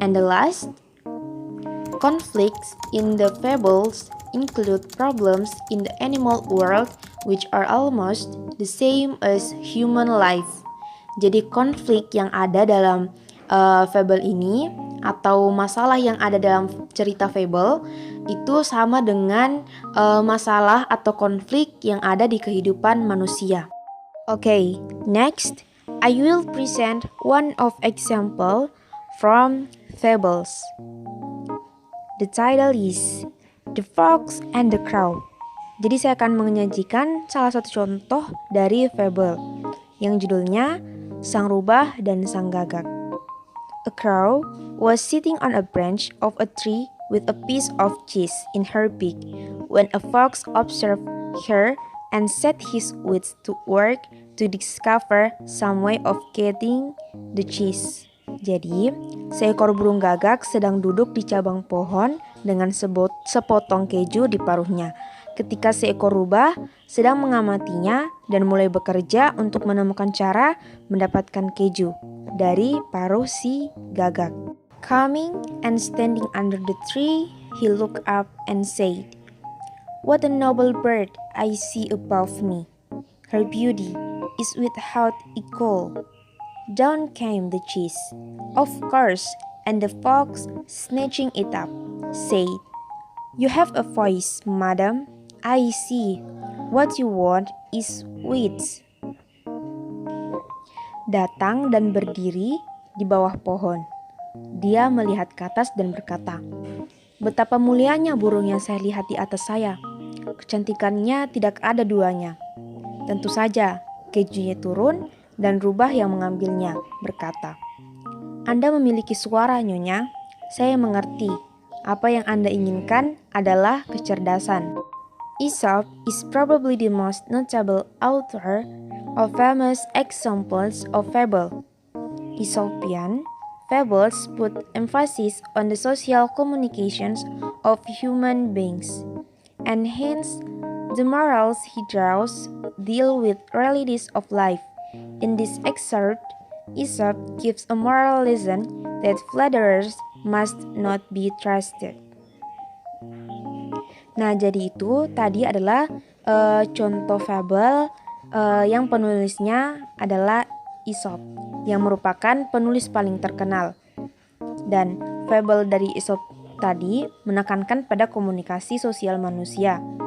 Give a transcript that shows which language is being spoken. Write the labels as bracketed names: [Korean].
[English] And the last, conflicts in the fables include problems in the animal world which are almost the same as human life. [Indonesian] Jadi konflik yang ada dalam fable ini atau masalah yang ada dalam cerita fable itu sama dengan masalah atau konflik yang ada di kehidupan manusia. [English] Okay, next I will present one of example from fables. The title is The Fox and the Crow. [Indonesian] Jadi saya akan menyajikan salah satu contoh dari fable yang judulnya Sang Rubah dan Sang Gagak. [English] A crow was sitting on a branch of a tree with a piece of cheese in her beak when a fox observed her and set his wits to work to discover some way of getting the cheese. [Indonesian] Jadi, seekor burung gagak sedang duduk di cabang pohon dengan sepotong keju di paruhnya. Ketika seekor rubah sedang mengamatinya dan mulai bekerja untuk menemukan cara mendapatkan keju dari paruh si gagak. [English] Coming and standing under the tree, he looked up and said, "What a noble bird I see above me. Her beauty is without equal." Down came the cheese, of course, and the fox, snatching it up, said, "You have a voice, madam. I see. What you want is wits." [Indonesian] Datang dan berdiri di bawah pohon. Dia melihat ke atas dan berkata, "Betapa mulianya burung yang saya lihat di atas saya. Kecantikannya tidak ada duanya. Tentu saja, kejunya turun dan rubah yang mengambilnya," berkata. "Anda memiliki suara, Nyonya. Saya mengerti. Apa yang Anda inginkan adalah kecerdasan." [English] Aesop is probably the most notable author of famous examples of fable. Aesopian fables put emphasis on the social communications of human beings, and hence the morals he draws deal with realities of life. In this excerpt, Aesop gives a moral lesson that flatterers must not be trusted. [Indonesian] Nah, jadi itu tadi adalah contoh fable yang penulisnya adalah Aesop, yang merupakan penulis paling terkenal. Dan fable dari Aesop tadi menekankan pada komunikasi sosial manusia.